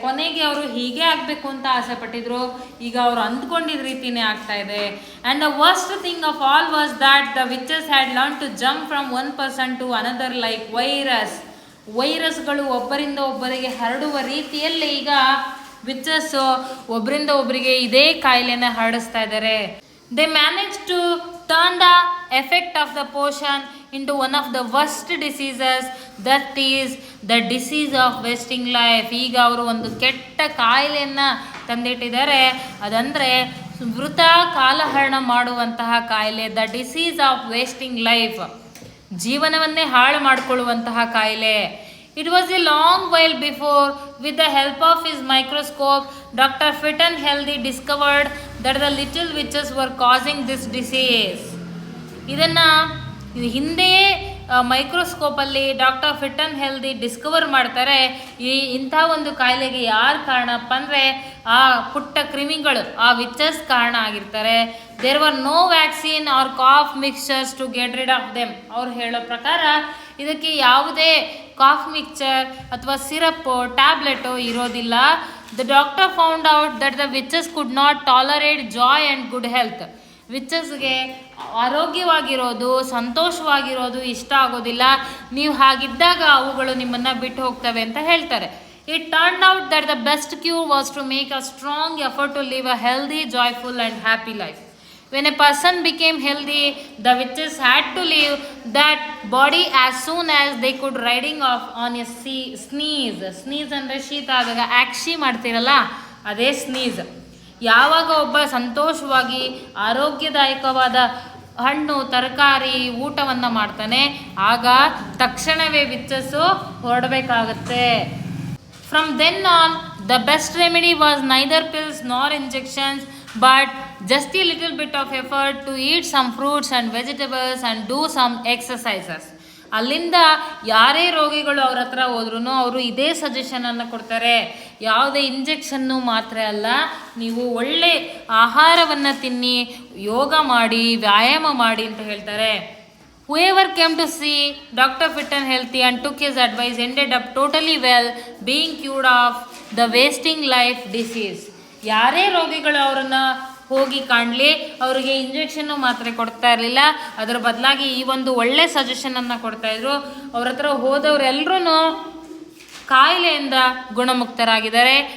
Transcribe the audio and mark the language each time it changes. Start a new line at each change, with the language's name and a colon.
Kannada: ಕೊನೆಗೆ ಅವರು ಹೀಗೆ ಆಗಬೇಕು ಅಂತ ಆಸೆ ಪಟ್ಟಿದ್ರು, ಈಗ ಅವರು ಅಂದ್ಕೊಂಡಿದ್ದ ರೀತಿಯೇ ಆಗ್ತಾ ಇದೆ.
English: and the worst thing of all was that the witches had learn to jump from one person to another like
Kannada: ವೈರಸ್ಗಳು ಒಬ್ಬರಿಂದ ಒಬ್ಬರಿಗೆ ಹರಡುವ ರೀತಿಯಲ್ಲಿ ಈಗ ವಿಚ್ಚಸ್ಸು ಒಬ್ಬರಿಂದ ಒಬ್ಬರಿಗೆ ಇದೇ ಕಾಯಿಲೆನ ಹರಡಿಸ್ತಾ ಇದ್ದಾರೆ.
English: They manage to turn the effect of the potion into one of the worst diseases, that is the disease of wasting life.
Kannada: ಈಗ ಅವರು ಒಂದು ಕೆಟ್ಟ ಕಾಯಿಲೆಯನ್ನು ತಂದಿಟ್ಟಿದ್ದಾರೆ. ಅದಂದರೆ ವೃಥ ಕಾಲಹರಣ ಮಾಡುವಂತಹ ಕಾಯಿಲೆ,
English: The disease of wasting life.
Kannada: ಜೀವನವನ್ನೇ ಹಾಳು ಮಾಡಿಕೊಳ್ಳುವಂತಹ ಕಾಯಿಲೆ.
English: It was a long while before, with the help of his microscope, Dr. Fitton Healthy discovered that the little witches were causing this disease.
Kannada: ಇದನ್ನು ಹಿಂದೆಯೇ ಮೈಕ್ರೋಸ್ಕೋಪಲ್ಲಿ ಡಾಕ್ಟರ್ ಫಿಟ್ಟನ್ ಹೆಲ್ದಿ ಡಿಸ್ಕವರ್ ಮಾಡ್ತಾರೆ. ಇಂಥ ಒಂದು ಕಾಯಿಲೆಗೆ ಯಾರು ಕಾರಣಪ್ಪ ಅಂದರೆ ಆ ಪುಟ್ಟ ಕ್ರಿಮಿಗಳು, ಆ ವಿಚಸ್ ಕಾರಣ ಆಗಿರ್ತಾರೆ.
English: There were no vaccine or cough mixtures to get rid of them.
Kannada: ಅವ್ರು ಹೇಳೋ ಪ್ರಕಾರ ಇದಕ್ಕೆ ಯಾವುದೇ ಕಾಫ್ ಮಿಕ್ಸ್ಚರ್ ಅಥವಾ ಸಿರಪ್ಪು, ಟ್ಯಾಬ್ಲೆಟು ಇರೋದಿಲ್ಲ.
English: the doctor found out that the witches could not tolerate joy and good health.
Kannada: ವಿಚಸ್ಗೆ ಆರೋಗ್ಯವಾಗಿರೋದು, ಸಂತೋಷವಾಗಿರೋದು ಇಷ್ಟ ಆಗೋದಿಲ್ಲ. ನೀವು ಹಾಗಿದ್ದಾಗ ಅವುಗಳು ನಿಮ್ಮನ್ನು ಬಿಟ್ಟು ಹೋಗ್ತವೆ ಅಂತ ಹೇಳ್ತಾರೆ.
English: It turned out that the best cure was to make a strong effort to live a healthy, joyful and happy life. When a person became healthy, the witches had to leave that body as soon as they could, riding off on a sneeze.
Kannada: Sneeze ಅಂದರೆ ಶೀತ ಆದಾಗ ಆಕ್ಷಿ ಮಾಡ್ತಿರಲ್ಲ, ಅದೇ sneeze. ಯಾವಾಗ ಒಬ್ಬ ಸಂತೋಷವಾಗಿ ಆರೋಗ್ಯದಾಯಕವಾದ ಹಣ್ಣು ತರಕಾರಿ ಊಟವನ್ನು ಮಾಡ್ತಾನೆ, ಆಗ ತಕ್ಷಣವೇ ವಿಚ್ಚಸ್ಸು ಹೊರಡಬೇಕಾಗತ್ತೆ.
English: From then on, the best remedy was neither pills nor injections, but just a little bit of effort to eat some fruits and vegetables and do some exercises.
Kannada: ಅಲ್ಲಿಂದ ಯಾರೇ ರೋಗಿಗಳು ಅವ್ರ ಹತ್ರ ಹೋದ್ರೂ ಅವರು ಇದೇ ಸಜೆಷನನ್ನು ಕೊಡ್ತಾರೆ. ಯಾವುದೇ ಇಂಜೆಕ್ಷನ್ನು ಮಾತ್ರ ಅಲ್ಲ, ನೀವು ಒಳ್ಳೆ ಆಹಾರವನ್ನು ತಿನ್ನಿ, ಯೋಗ ಮಾಡಿ, ವ್ಯಾಯಾಮ ಮಾಡಿ ಅಂತ ಹೇಳ್ತಾರೆ.
English: Whoever came to see Dr. Fit and Healthy and took his advice ended up totally well, being cured of the wasting life disease.
Kannada: ಯಾರೇ ರೋಗಿಗಳು ಅವರನ್ನು ಹೋಗಿ ಕಾಣಲಿ, ಅವರಿಗೆ ಇಂಜೆಕ್ಷನ್ನು ಮಾತ್ರೆ ಕೊಡ್ತಾ ಇರಲಿಲ್ಲ, ಅದರ ಬದಲಾಗಿ ಈ ಒಂದು ಒಳ್ಳೆ ಸಜೆಷನನ್ನು ಕೊಡ್ತಾಯಿದ್ರು. ಅವ್ರ ಹತ್ರ ಹೋದವರೆಲ್ಲರೂ ಕಾಯಿಲೆಯಿಂದ ಗುಣಮುಕ್ತರಾಗಿದ್ದಾರೆ.